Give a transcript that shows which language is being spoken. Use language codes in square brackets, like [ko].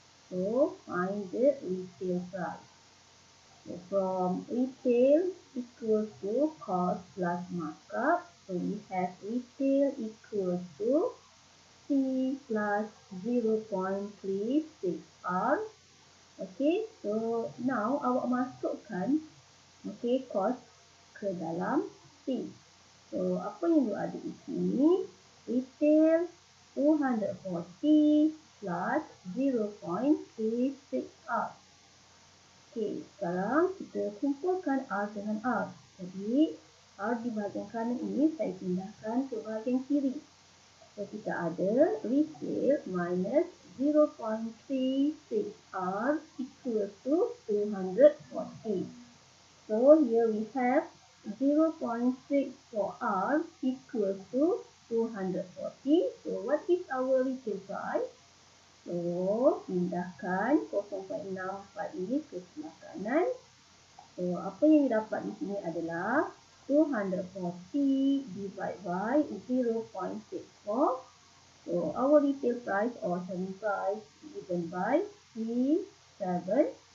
[en] So find the retail price. So from retail equals to cost plus markup. So we have retail equals to C plus 0.36R. Okay, so now [ms] awak masukkan [en] cost [ms] ke dalam [en] C. [ms] So apa yang ada di sini? [en] Retail 240 plus 0.36R. [ms] Okay, sekarang kita kumpulkan R dengan R. Jadi R di bahagian kanan ini saya pindahkan ke bahagian kiri. [en] So [ms] kita ada [en] retail minus 0.36R equals to 240. So here we have 0.64R equals to 240. So what is our retail price? [ms] So pindahkan 0.64 ini ke sebelah kanan. So apa yang didapat di sini adalah 240 [en] divided by 0.64. So our retail price or selling price given by 375.